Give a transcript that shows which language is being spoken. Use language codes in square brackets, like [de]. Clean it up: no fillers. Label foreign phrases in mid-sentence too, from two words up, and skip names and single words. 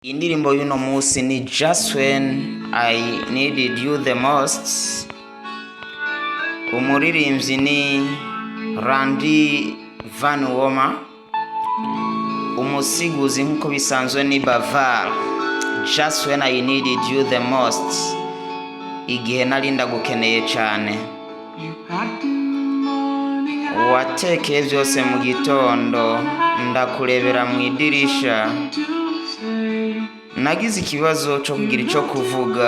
[rn] Indirimbo y'uno munsi ni Just When I Needed You the Most. Umuririmbyi ni Randy Van Woma. Umusiguzi nk'uko bisanzwe ni Bavar. Just When I Needed You the Most. Igihe nari ndagukeneye cyane. Watekeye byose mu gitondo, ndakurebera mu idirisha. Nagize ikibazo cyo kugira icyo kuvuga.